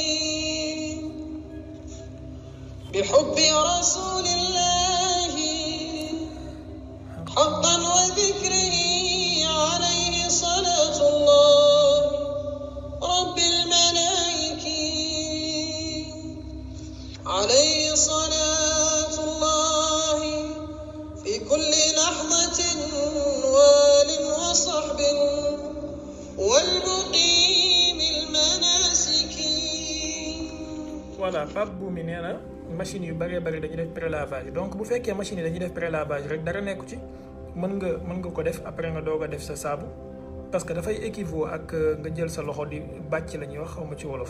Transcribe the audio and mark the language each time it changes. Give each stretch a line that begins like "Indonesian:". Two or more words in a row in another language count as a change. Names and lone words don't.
Arabic: بحب رسول الله حقا وذكره عليه صلاة الله رب الملائكة عليه صلاة الله في كل لحظة وآل وصحب والمقيم المناسك.
Wolof: Voilà, Pape Boumi nee na machine yu bëree bëri dañuy def prélavage donc bu fekkee machine yi dañuy def prélavage rek dara nekku ci mën nga ko def après nga doog a def sa saabu
French: parce que
Wolof: dafay équivaut ak nga jël sa loxo di bàcc la ñuy wax xaw ma ci wolof.